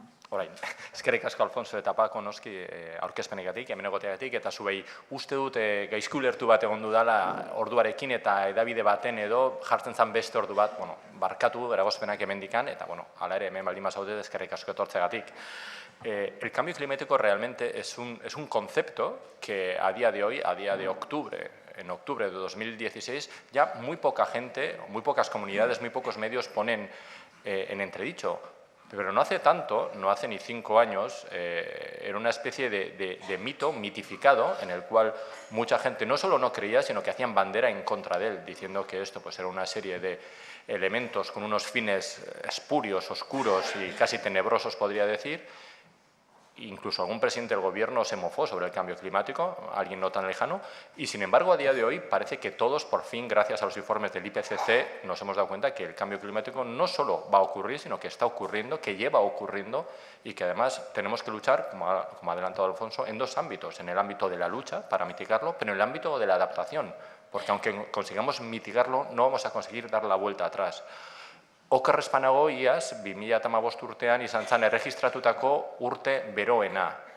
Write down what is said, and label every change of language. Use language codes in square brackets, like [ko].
[eu] Orain, eskerrik asko Alfonso eta Paco noski aurkezpenegatik, hemen egoteagatik, eta zuei uste dut gaizki ulertu bat egon dudala orduarekin eta edabide baten edo jartzen zan beste ordu bat, barkatu eragozpenak hemendikan, eta hala ere hemen baldin bazaude eskerrik asko etortzeagatik. [es] El cambio climático realmente es un concepto que a día de hoy, a día de octubre, en octubre de 2016, ya muy poca gente, muy pocas comunidades, muy pocos medios ponen en entredicho. Pero no hace tanto, no hace ni 5 años, era una especie de mito mitificado en el cual mucha gente no solo no creía, sino que hacían bandera en contra de él, diciendo que esto pues, era una serie de elementos con unos fines espurios, oscuros y casi tenebrosos, podría decir. Incluso algún presidente del gobierno se mofó sobre el cambio climático, alguien no tan lejano, y sin embargo a día de hoy parece que todos por fin, gracias a los informes del IPCC, nos hemos dado cuenta que el cambio climático no solo va a ocurrir, sino que está ocurriendo, que lleva ocurriendo y que además tenemos que luchar, como ha adelantado Alfonso, en dos ámbitos, en el ámbito de la lucha para mitigarlo, pero en el ámbito de la adaptación porque aunque consigamos mitigarlo, no vamos a conseguir dar la vuelta atrás. [eu] Okerrez panago, iaz, 2015 urtean izan zen erregistratutako urte beroena.